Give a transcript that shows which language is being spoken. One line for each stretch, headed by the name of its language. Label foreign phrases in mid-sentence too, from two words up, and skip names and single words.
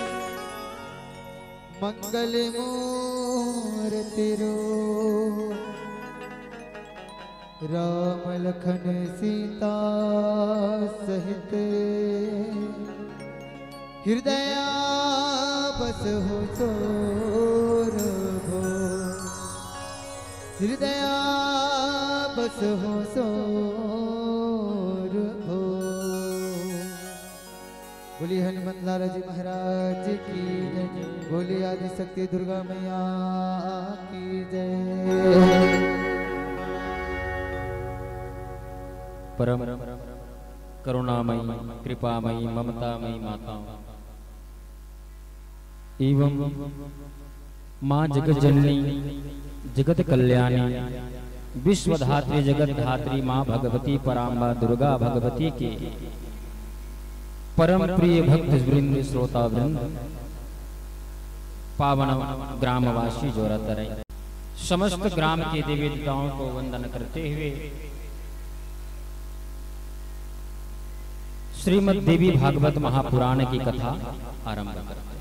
Hindi: मंगल मूर्ति रूप राम लखन सीता सहित हृदय बस हो चोर हो हृदय बस हो चोर हो। बोली हनुमत लाल जी महाराज की जय। बोली आदि शक्ति दुर्गा मैया की जय। परम करुणामयी कृपामयी ममतामयी माता एवं माँ जगत जननी जगत कल्याणी विश्वधात्री जगत धात्री माँ भगवती पराम्बा दुर्गा भगवती के परम प्रिय भक्त वृंद श्रोता वृंद, पावन ग्रामवासी जोरतरे, समस्त ग्राम के देवी देवताओं को वंदन करते हुए श्रीमद् देवी भागवत महापुराण की कथा आरंभ करते हैं।